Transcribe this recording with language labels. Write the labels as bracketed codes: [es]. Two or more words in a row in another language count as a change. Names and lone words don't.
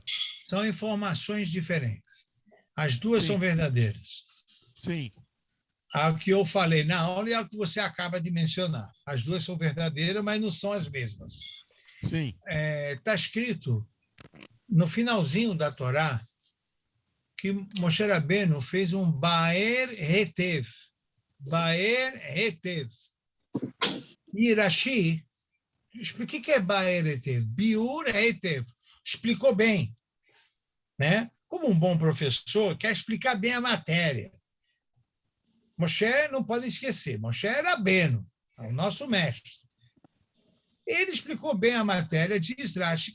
[pt] São informações diferentes. As duas são verdadeiras. Sim. A que eu falei na aula e a que você acaba de mencionar. As duas são verdadeiras, mas não são as mesmas. Sim. Está escrito no finalzinho da Torá que Moshe Rabbeinu fez um [he] באר היטב. באר היטב. [pt] E Rashi, o que é [he] באר היטב? ביאור היטב. [pt] Explicou bem. Né? Como um bom professor, quer explicar bem a matéria. Moshe não pode esquecer, Moshe era Rabbeinu, é o nosso mestre. Ele explicou bem a matéria, diz Rashi.